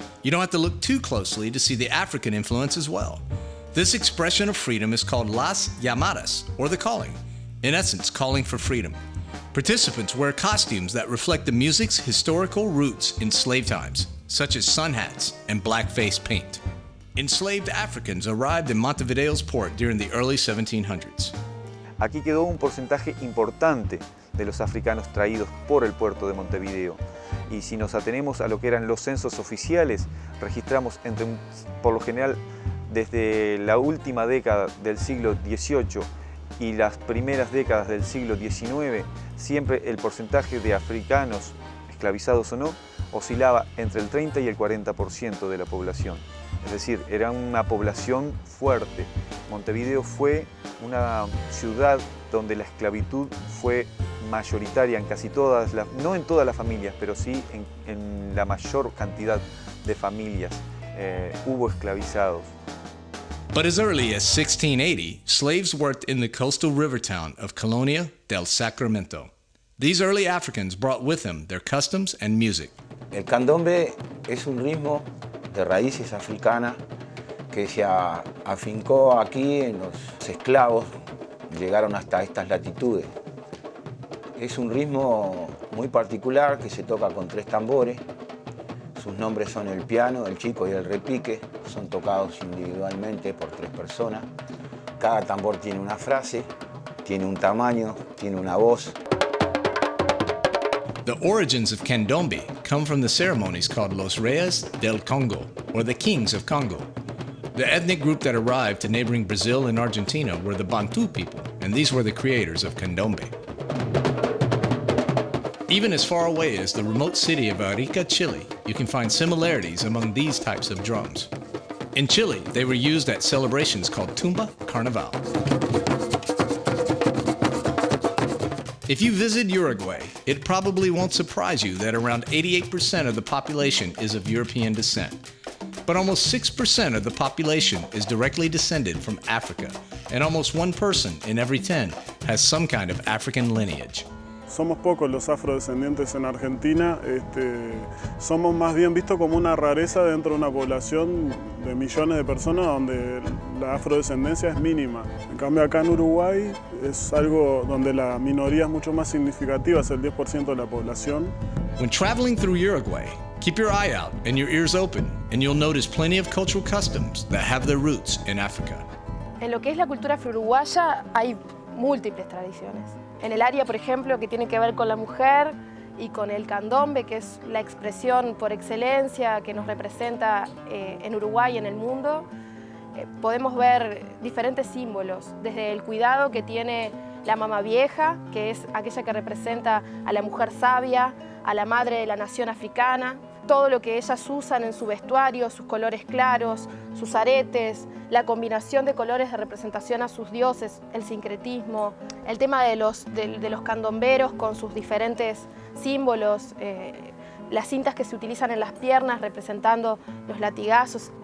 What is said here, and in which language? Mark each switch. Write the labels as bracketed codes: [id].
[en] You don't have to look too closely to see the African influence as well. This expression of freedom is called las llamadas, or the calling, in essence, calling for freedom. Participants wear costumes that reflect the music's historical roots in slave times, such as sun hats and blackface paint. Enslaved Africans arrived in Montevideo's port during the early 1700s. [es] Aquí quedó un porcentaje importante de los africanos traídos por el puerto de Montevideo. Y si nos atenemos a lo que eran los censos oficiales, registramos por lo general desde la última década del siglo XVIII y las primeras décadas del siglo XIX, siempre el porcentaje de africanos, esclavizados o no, oscilaba entre el 30 y el 40% de la población. Es decir, era una población fuerte. Montevideo fue una ciudad donde la esclavitud fue mayoritaria en casi todas no en todas las familias, pero sí en la mayor cantidad de familias hubo esclavizados. [en] But as early as 1680, slaves worked in the coastal river town of Colonia del Sacramento. These early Africans brought with them their customs and music. [es] El candombe es un ritmo de raíces africanas que se afincó aquí en los esclavos, llegaron hasta estas latitudes. Es un ritmo muy particular que se toca con 3 tambores. Sus nombres son el piano, el chico y el repique. Son tocados individualmente por 3 personas. Cada tambor tiene una frase, tiene un tamaño, tiene una voz. [en] The origins of candombe come from the ceremonies called Los Reyes del Congo, or the Kings of Congo. The ethnic group that arrived to neighboring Brazil and Argentina were the Bantu people, and these were the creators of candombe. Even as far away as the remote city of Arica, Chile, you can find similarities among these types of drums. In Chile, they were used at celebrations called Tumba Carnival. If you visit Uruguay, it probably won't surprise you that around 88% of the population is of European descent. But almost 6% of the population is directly descended from Africa, and almost one person in every 10 has some kind of African lineage. [es] Somos pocos los afrodescendientes en Argentina, somos más bien vistos como una rareza dentro de una población de millones de personas donde la afrodescendencia es mínima. En cambio acá en Uruguay es algo donde la minoría es mucho más significativa, es el 10% de la población. [en] When traveling through Uruguay, keep your eye out and your ears open, and you'll notice plenty of cultural customs that have their roots in Africa. [es] En lo que es la cultura afro-uruguaya hay múltiples tradiciones. En el área, por ejemplo, que tiene que ver con la mujer y con el candombe, que es la expresión por excelencia que nos representa en Uruguay y en el mundo, podemos ver diferentes símbolos, desde el cuidado que tiene la mamá vieja, que es aquella que representa a la mujer sabia, a la madre de la nación africana, todo lo que ellas usan en su vestuario, sus colores claros, sus aretes, la combinación de colores de representación a sus dioses, el sincretismo, el tema de los candomberos con sus diferentes símbolos, las cintas que se utilizan en las piernas representando los latigazos.